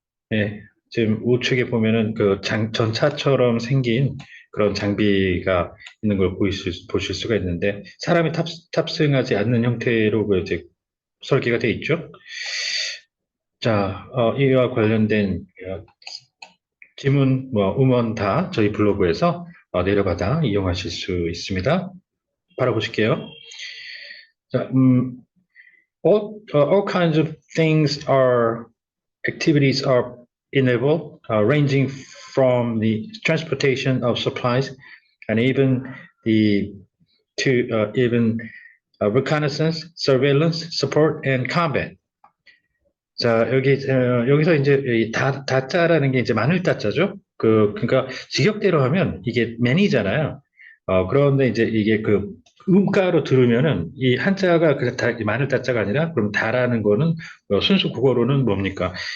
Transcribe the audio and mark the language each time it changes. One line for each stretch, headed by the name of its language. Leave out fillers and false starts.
Korean: 네, 지금 우측에 보면은 전차처럼 생긴 그런 장비가 있는 걸 보실 수가 있는데 사람이 탑승하지 않는 형태로 이제 설계가 돼 있죠. 자, 이와 관련된 지문, 음원 다 저희 블로그에서 내려받아 이용하실 수 있습니다. 바로 보실게요.
English: 자, all kinds of things are activities are enabled, ranging from the transportation of supplies and even reconnaissance, surveillance, support, and combat.
Korean: 자, 여기서 이제 이 다자라는 게 이제 마늘 다자죠. 그러니까 직역대로 하면 이게 man이잖아요. 그런데 이제 이게 그 음가로 들으면은 이 한자가 마늘 다자가 아니라 그럼 다라는 거는 순수 국어로는 뭡니까?